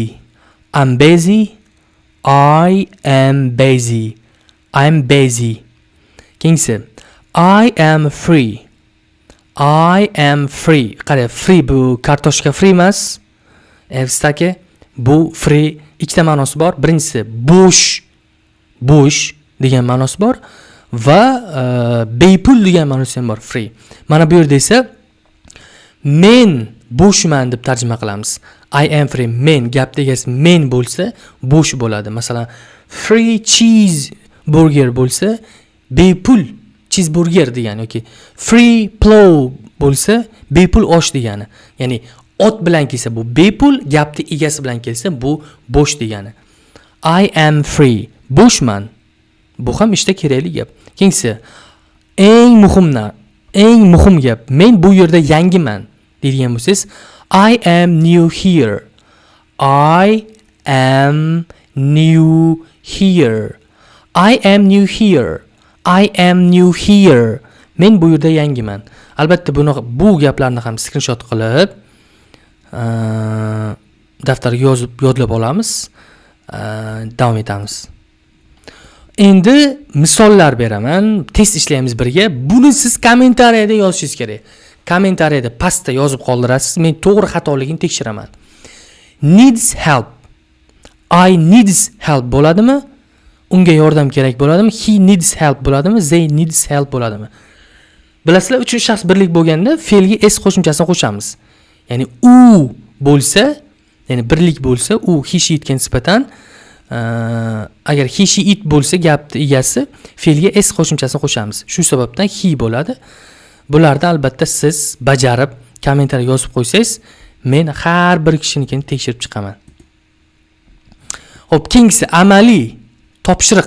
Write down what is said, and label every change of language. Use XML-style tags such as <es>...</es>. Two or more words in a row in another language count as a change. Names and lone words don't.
<en>I'm busy. I am busy. I'm busy.</en> <uz>Keyingisi,</uz> <en>I am free. I am free.</en> <uz>Qara, free bu kartoshka free emas. Evstaki bu free ikkita ma'nosi bor. Birinchisi bo'sh degan ma'nosi bor va bepul degan ma'nosi ham bor, free. Mana bu yerda esa Men bo'shman deb tarjima qilamiz.</uz> <en>I am free.</en> <uz>Men gapda egasi men bo'lsa, bo'sh bo'ladi. Masalan,</uz> <en>free cheese burger</en> <uz>bo'lsa, bepul cheeseburger degani yoki</uz> <en>free plow</en> <uz>bo'lsa, bepul osh degani. Ya'ni ot bilan kelsa bu bepul, gapda egasi bilan kelsa bu bo'sh degani.</uz> <en>I am free.</en> <uz>Bo'shman. Bu ham ishda kerakli gap. Keyingi eng muhim gap. Men bu yerda yangiman deydigan bo'lsangiz,</uz> <en>I am new here. I am new here. I am new here. I am new here.</en> <uz>Men bu yerda yangiman. Albatta bu gaplarni ham screenshot qilib daftarga yozib yodlab olamiz. Davom etamiz. Endi misollar beraman. Test ishlaymiz birga. Buni siz kommentariyada yozishingiz kerak. Kommentariyada pastda yozib qoldirasiz. Men to'g'ri xatoligini tekshiraman.</uz> <en>Needs help. I needs help bo'ladimi?</en> <uz>Unga yordam kerak bo'ladimi?</uz> <en>He needs help bo'ladimi? They needs help bo'ladimi?</en> <uz>Bilasizlar, uchinchi shaxs birlik bo'lganda fe'lga s qo'shimchasini qo'shamiz. Ya'ni u bo'lsa, ya'ni birlik bo'lsa, u</uz> <en>he she</en> <uz>itga nisbatan agar</uz> <en>he she it</en> <uz>bo'lsa, gapni egasi fe'lga s qo'shimchasini qo'shamiz. Shu sababdan he bo'ladi. Bularni albatta siz bajarib kommentariy yozib qo'ysangiz, men har bir kishinikini tekshirib chiqaman. Xo'p, keyingisi amaliy topshiriq.</uz>